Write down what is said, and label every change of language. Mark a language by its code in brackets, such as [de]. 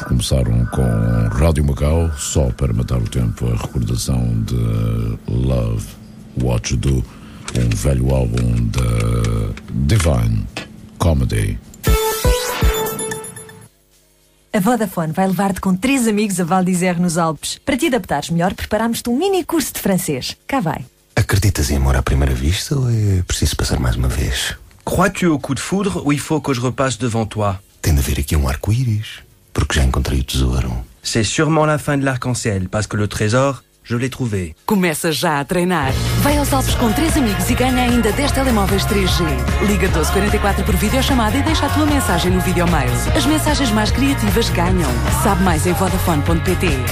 [pt] Começaram com Rádio Macau, só para matar o tempo, a recordação de Love What You Do, um velho álbum da Divine Comedy. A Vodafone vai levar-te com 3 amigos a Val d'Isère nos Alpes. Para te adaptares melhor, preparámos-te um mini curso de francês. Cá vai. Acreditas em amor à primeira vista ou é preciso passar mais uma vez? [fr] Crois-tu au coup de foudre ou il faut que je repasse devant toi? [pt] Tem de haver aqui um arco-íris, porque já encontrei o tesouro. [fr] C'est sûrement la fin de l'arc-en-ciel, parce que le trésor, je l'ai trouvé. [pt] Começa já a treinar. Vai aos Alpes com 3 amigos e ganha ainda 10 telemóveis 3G. Liga 1244 por videochamada e deixa a tua mensagem no videomail. As mensagens mais criativas ganham. Sabe mais em vodafone.pt.